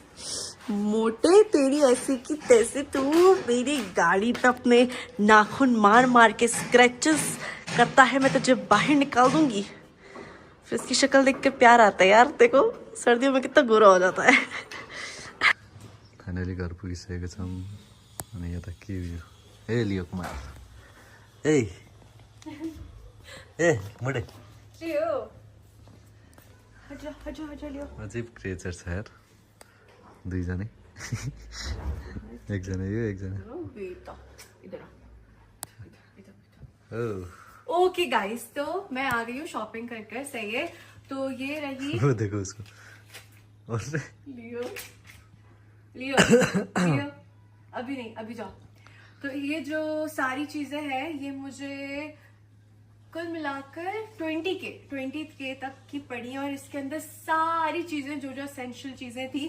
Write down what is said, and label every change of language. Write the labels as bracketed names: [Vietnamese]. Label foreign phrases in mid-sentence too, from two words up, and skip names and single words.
[Hindi] मोटे तेरी ऐसी की तैसे तू मेरी गाड़ी पे अपने नाखून मार मार के स्क्रैचेस करता है, मैं तुझे बाहर निकाल दूंगी। फिर इसकी शक्ल देख कर प्यार आता है यार, देखो सर्दियों में कितना गोरा हो जाता है। [Nepali] फाइनली घर पुगिसकेको छौँ अनि यता के उयो ए लियो कुमार ए ए मोटे लियो हजो लियो। अझै क्रिएचर छ यार, दुईजनै एकजना यो एकजना ओ। [English] okay guys, [Hindi] तो मैं आ गई हूँ शॉपिंग कर कर, सही है। तो ये रही वो देखो उसको और लियो लियो अभी नहीं, अभी जाओ। तो ये जो सारी चीजें हैं ये मुझे कुल मिलाकर 20K तक की पड़ी है, और इसके अंदर सारी चीजें जो एसेंशियल चीजें थी।